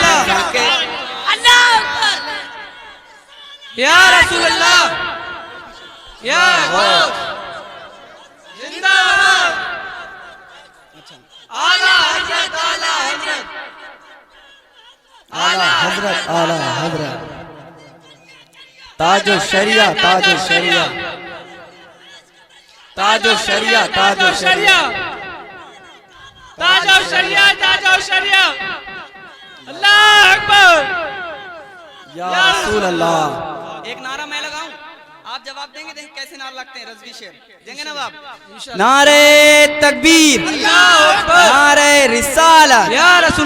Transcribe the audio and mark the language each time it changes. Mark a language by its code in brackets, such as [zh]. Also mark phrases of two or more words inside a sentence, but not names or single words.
[ar] يا رسول الله, या जिंदाबाद। आला हजरत, आला हजरत, आला हजरत, आला हजरत। ताजो शरिया, ताजो शरिया, ताजो शरिया, ताजो शरिया, ताजो शरिया, ताजो शरिया। الله أكبر. يا رسول الله. [hi] एक नारा मैं लगाऊं, आप जवाब देंगे। देखें कैसे नारा लगते हैं, रज़वी शेर देंगे ना बाप। नारे तकबीर, नारे रिसालत, [ar] يا رسول